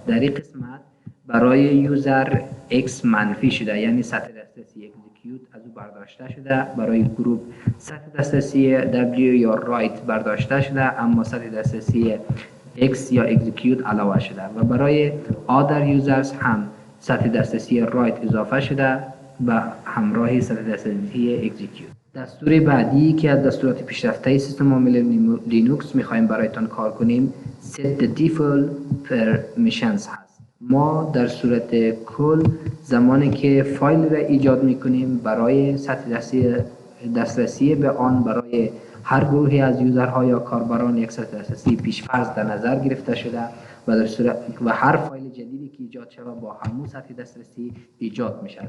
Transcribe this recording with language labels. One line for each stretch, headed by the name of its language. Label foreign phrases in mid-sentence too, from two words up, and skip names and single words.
Persian: در این قسمت برای یوزر X منفی شده، یعنی سطح دسترسی اکزیکیوت از او برداشته شده. برای گروپ سطح دسترسی W یا رایت برداشته شده، اما سطح دسترسی X یا اکزیکیوت علاوه شده و برای
English: other users
Persian: هم سطح دسترسی رایت اضافه شده و همراه سطح دسترسی اکزیکیوت. دستور بعدی که از دستورات پیشرفته سیستم عامل لینوکس میخوایم برایتان کار کنیم
English: set the default permissions
Persian: هست. ما در صورت کل زمانی که فایل را ایجاد میکنیم برای سطح دسترسی به آن برای هر گروهی از یوزرها یا کاربران یک سطح دسترسی پیشفرض در نظر گرفته شده و هر فایل جدیدی که ایجاد شود با همون سطح دسترسی ایجاد میشه.